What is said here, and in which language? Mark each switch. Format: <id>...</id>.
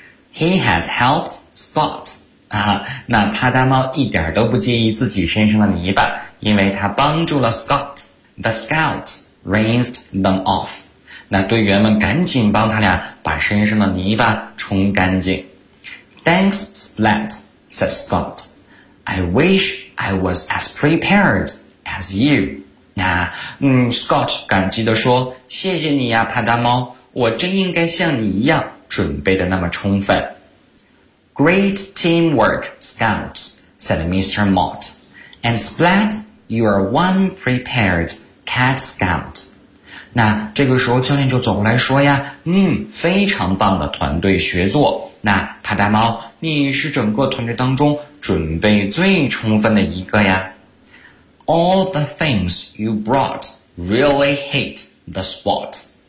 <en>He had helped Scott.</en> <zh>啊，那啪嗒猫一点都不介意自己身上的泥巴，因为他帮助了 Scott.</zh> <en>The scouts rinsed them off.</en> <zh>那队员们赶紧帮他俩把身上的泥巴冲干净。</zh> <en>Thanks, Splat, said Scott. I wish I was as prepared as you.</en> <zh>Scott 感激地说，谢谢你呀，啪嗒猫，我真应该像你一样准备得那么充分。</zh> <en>Great teamwork, Scouts, said Mr. Mott. And Splat, you are one prepared cat. Cat Scout。</en> <zh>那这个时候教练就走过来说呀，非常棒的团队协作，那塔达猫，你是整个团队当中准备最充分的一个呀。</zh> <en>All the things you brought really hit the spot。</en>